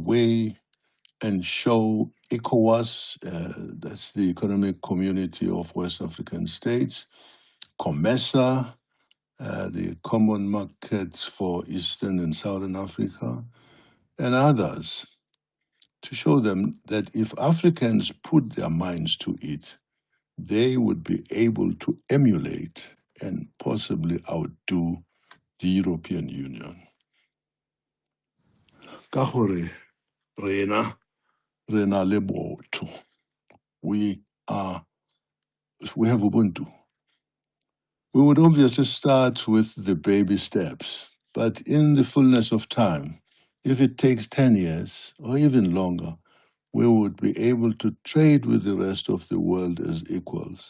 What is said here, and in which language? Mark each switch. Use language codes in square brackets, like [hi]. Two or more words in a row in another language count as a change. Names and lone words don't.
[en] way and show ECOWAS, that's the Economic Community of West African States, COMESA, the Common Markets for Eastern and Southern Africa, and others, to show them that if Africans put their minds to it, they would be able to emulate and possibly outdo the European Union. [nso] Ka gore rena le botho. [en] We have Ubuntu. We would obviously start with the baby steps, but in the fullness of time, if it takes 10 years or even longer, we would be able to trade with the rest of the world as equals.